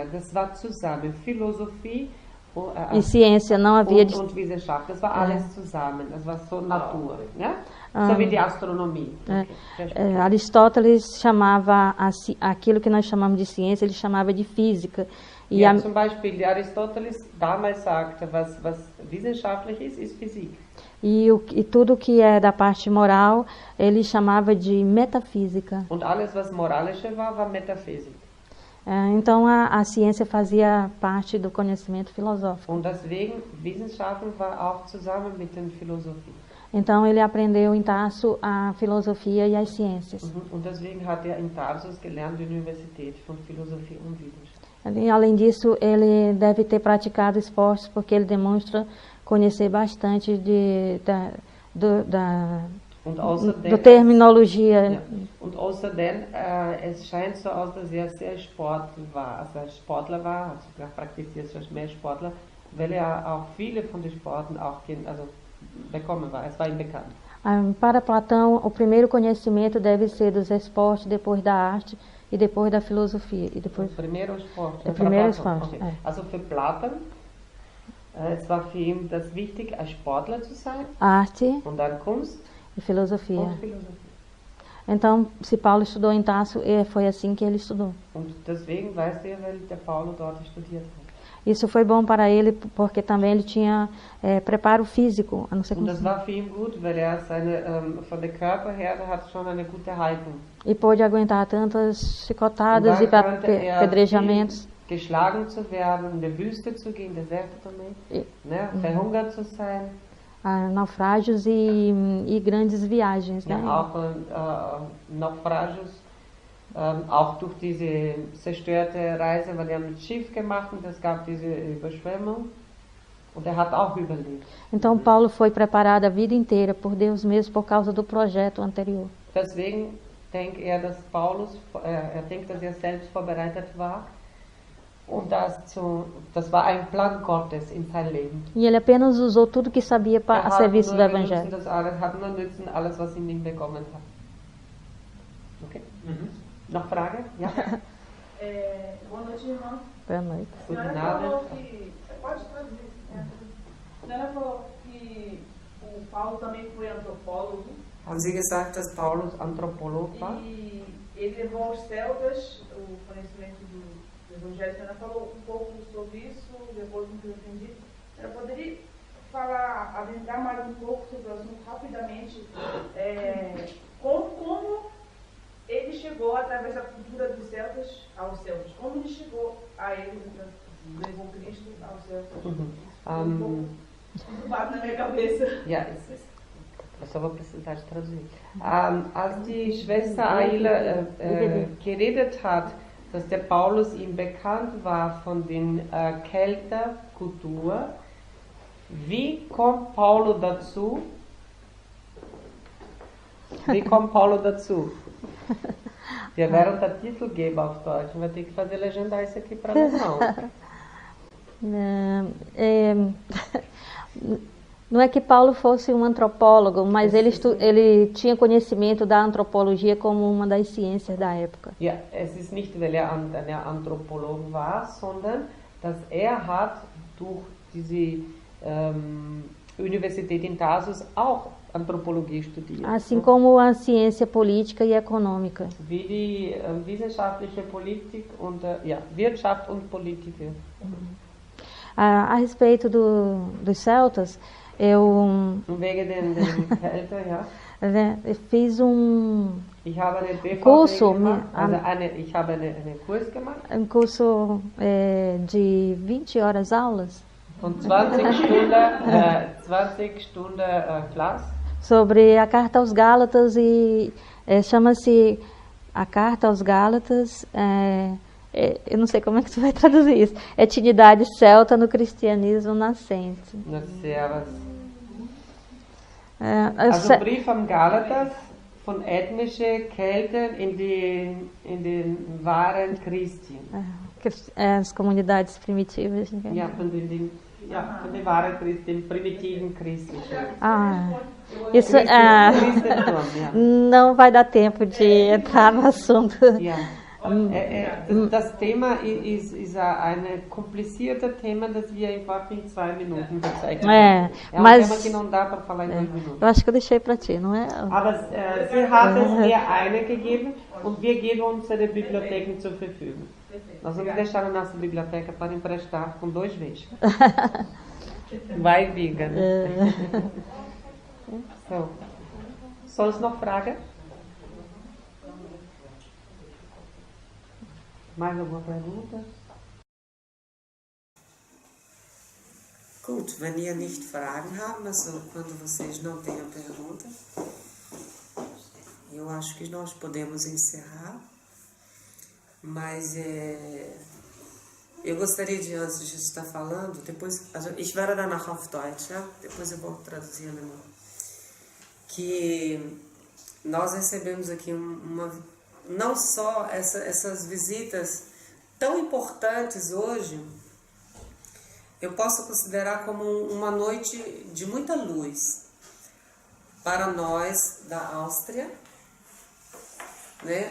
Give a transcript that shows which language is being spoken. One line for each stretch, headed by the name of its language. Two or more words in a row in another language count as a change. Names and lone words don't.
German: Das war zusammen. Philosophie
Portuguese: e ciência não havia
German: und Wissenschaft. Das war alles zusammen. Das war so Natur. Ja? So wie die Astronomie. Okay.
Portuguese: Aristóteles chamava aquilo que nós chamamos de ciência, ele chamava de física. E
German: zum Beispiel, Aristoteles damals sagte, was wissenschaftlich ist Physik.
Portuguese: E tudo que é da parte moral, ele chamava de metafísica.
German: Und alles, was moralische war Metaphysik.
Portuguese: Então a ciência fazia parte do conhecimento filosófico.
German: Und deswegen Wissenschaften war auch zusammen mit der Philosophie.
Portuguese: Então ele aprendeu em Tarso a filosofia e as ciências.
German: Und deswegen hat in Tarsus gelernt die Universität von Philosophie und Wissenschaft.
Portuguese: E, além disso, ele deve ter praticado esportes porque ele demonstra conhecer bastante da terminologia.
German: Ja. Und außerdem, es scheint so aus, dass sehr Sportler war. Also Sportler war, also praktiziert schon mehr Sportler, weil auch viele von den Sporten auch bekommen war. Es war ihm bekannt.
Portuguese: Para Platão, o primeiro conhecimento deve ser dos esportes, depois da arte e depois da filosofia. E depois... Primeiro esporte. Primeiro esporte. Okay.
German: Also für Platon, es war für ihn das wichtig, ein Sportler zu sein.
Portuguese: Arte.
German: Und dann Kunst.
Portuguese: E filosofia.
German: Und Philosophie.
Portuguese: Então, se Paulo estudou em Tarso, foi assim que ele estudou.
German: Und deswegen weißt du, weil der Paulo dort studiert hat.
Portuguese: Isso foi bom para ele, porque também ele tinha preparo físico. A não ser
German: Und das war für ihn gut, weil von der Körper her hat schon eine gute Haltung.
Portuguese: E pôde aguentar tantas chicotadas e apedrejamentos.
German: Geschlagen zu werden, in der Wüste zu gehen,
Portuguese: Deserto também, né?
German: Verhungert zu sein.
Portuguese: Naufrágios e grandes viagens, né?
German: Ja, auch Naufrágios, auch durch diese zerstörte Reise, weil er mit Schiff gemacht und es gab diese Überschwemmung und er hat auch überlebt.
Portuguese: Então Paulo foi preparado a vida inteira por Deus mesmo por causa do projeto anterior.
German: Deswegen denkt dass Paulus, denkt, dass selbst vorbereitet war. Und das war ein Plan Gottes in sein Leben.
Portuguese: E ele apenas usou tudo que sabia a serviço do Evangelho.
German: Hat nur nützen alles, was ihn bekommen hat. Okay? Noch Frage? Ja?
Portuguese: Boa noite, irmão. Boa noite. A senhora falou que... Pode traduzir. A senhora falou que o Paulo também foi antropólogo.
German: Haben Sie gesagt, dass Paulus Antropolog war?
Portuguese: E ele levou aos celtas o conhecimento do Evangelho. A senhora falou um pouco sobre isso, depois do que eu entendi. A senhora poderia adentrar mais um pouco sobre o assunto rapidamente? Como ele chegou através da cultura dos celtas aos celtas? Como ele chegou a eles, levou Cristo aos celtas? Bate na minha cabeça.
German: Ja, ich aber
Portuguese: precisar de traduzir.
German: Als die Schwester Aila geredet hat, dass der Paulus ihm bekannt war von den Kelterkultur, wie kommt Paulo dazu? Wie kommt Paulo dazu? Wir werden o Titel geben auf Deutsch.
Portuguese: Vai ter que fazer legendar isso aqui para nós, não. Não é que Paulo fosse um antropólogo, mas ele tinha conhecimento da antropologia como uma das ciências da época.
German: Ja, es ist nicht, weil ein Anthropologe war, sondern dass hat durch diese Universität in Tarsus auch Anthropologie studiert.
Portuguese: Assim como a ciência política e econômica.
German: Wie die wissenschaftliche Politik und Wirtschaft und Politiker.
Portuguese: A respeito dos celtas, eu
German: Wegen den Kelten, ja.
Portuguese: Eu fiz
German: Ich habe eine BVG
Portuguese: curso,
German: gemacht, ich habe einen Kurs gemacht.
Portuguese: Um curso de 20 horas aulas.
German: Von 20 Stunden Class.
Portuguese: Sobre a carta aos Gálatas e chama-se a carta aos Gálatas, eu não sei como é que você vai traduzir isso, etnidade celta no cristianismo nascente.
German: Also Brief am Galatas von ethnische Kelten in den wahren Christen.
Portuguese: As comunidades primitivas.
German: Ja, von den wahren Christen, primitiven Christen.
Portuguese: Isso não vai dar tempo de entrar no assunto.
German: Das Thema ist ein kompliziertes Thema, das wir einfach in 2 Minuten bezeichnen.
Portuguese: Mas um tema que não dá para falar em 2 minutos. Eu acho que eu deixei para ti, não é?
German: Aber sie hat es mir eine gegeben und wir geben unsere Bibliotheken zur Verfügung.
Portuguese: Nós vamos deixar a nossa biblioteca para emprestar com 2 vezes. Vai, Viga.
German: So. Soll es noch Fragen?
Portuguese: Mais alguma pergunta?
German: Gut, wenn ihr nicht Fragen habt, also
Portuguese: quando vocês não tenham pergunta, eu acho que nós podemos encerrar, mas eu gostaria de, antes de estar falando, depois,
German: ich werde danach auf Deutsch, ja?
Portuguese: Depois eu vou traduzir alemão, que nós recebemos aqui não só essas visitas tão importantes hoje, eu posso considerar como uma noite de muita luz para nós da Áustria, né?